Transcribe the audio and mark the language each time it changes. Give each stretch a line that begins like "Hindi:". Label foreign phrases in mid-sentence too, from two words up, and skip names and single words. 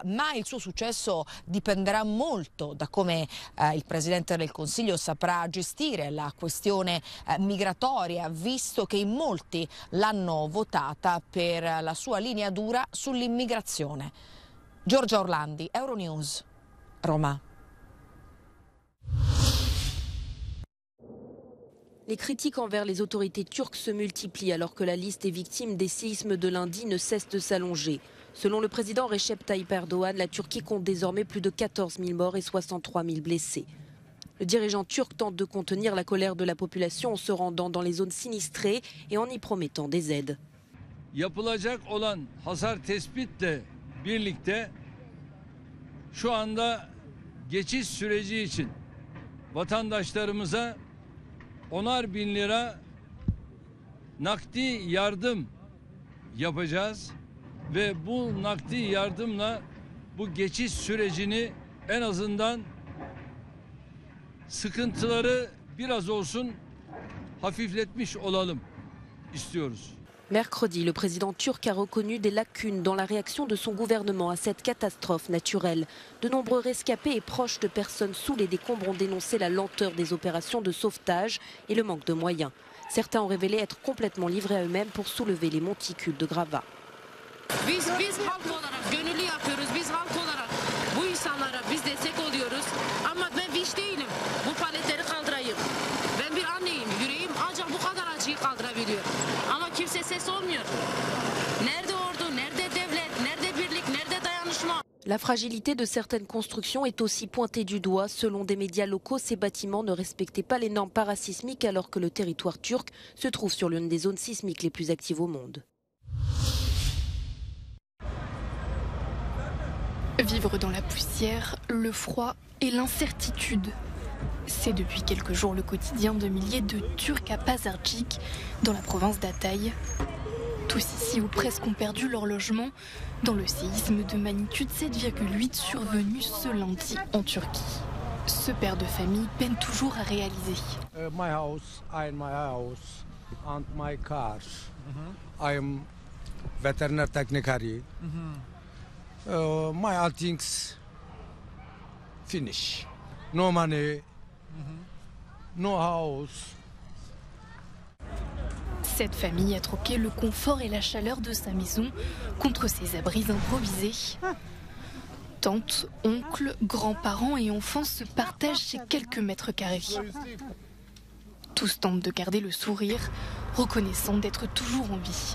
Italian: Ma il suo successo dipenderà molto da come il Presidente del Consiglio saprà gestire la questione migratoria, visto che in molti l'hanno votata per la sua linea dura sull'immigrazione. Giorgia Orlandi, Euronews, Roma.
French: Les critiques envers les autorités turques se multiplient alors que la liste des victimes des séismes de lundi ne cesse de s'allonger. Selon le président Recep Tayyip Erdogan, la Turquie compte désormais plus de 14 000 morts et 63 000 blessés. Le dirigeant turc tente de contenir la colère de la population en se rendant dans les zones sinistrées et en y promettant des aides.
Turkish: Yapılacak olan hasar tespitle birlikte şu anda geçiş süreci için vatandaşlarımıza 10'ar bin lira nakdi yardım yapacağız ve bu nakdi yardımla bu geçiş sürecini en azından sıkıntıları biraz olsun hafifletmiş olalım istiyoruz.
French: Mercredi, le président turc a reconnu des lacunes dans la réaction de son gouvernement à cette catastrophe naturelle. De nombreux rescapés et proches de personnes sous les décombres ont dénoncé la lenteur des opérations de sauvetage et le manque de moyens. Certains ont révélé être complètement livrés à eux-mêmes pour soulever les monticules de gravats.
Turkish: Biz halk olarak gönüllü yapıyoruz. Biz halk olarak bu insanlara biz destek oluyoruz. Ama ben hiç değilim. Bu paletleri kaldırayım. Ben bir anneyim. Yüreğim ancak bu kadar acıyı kaldırabiliyor. Ama kimse ses olmuyor. Nerede ordu, nerede devlet, nerede birlik, nerede dayanışma?
French: La fragilité de certaines constructions est aussi pointée du doigt. Selon des médias locaux, ces bâtiments ne respectaient pas les normes parasismiques alors que le territoire turc se trouve sur l'une des zones sismiques les plus actives au monde. Vivre dans la poussière, le froid et l'incertitude. C'est depuis quelques jours le quotidien de milliers de Turcs à Pazarcik, dans la province d'Hatay. Tous ici ou presque ont perdu leur logement dans le séisme de magnitude 7,8 survenu ce lundi en Turquie. Ce père de famille peine toujours à réaliser.
English: My house, I am my house and my car. I am veterinary technicary. My all things finish. No money, no house.
French: Cette famille a troqué le confort et la chaleur de sa maison contre ses abris improvisés. Tantes, oncles, grands-parents et enfants se partagent ces quelques mètres carrés. Tous tentent de garder le sourire, reconnaissant d'être toujours en vie.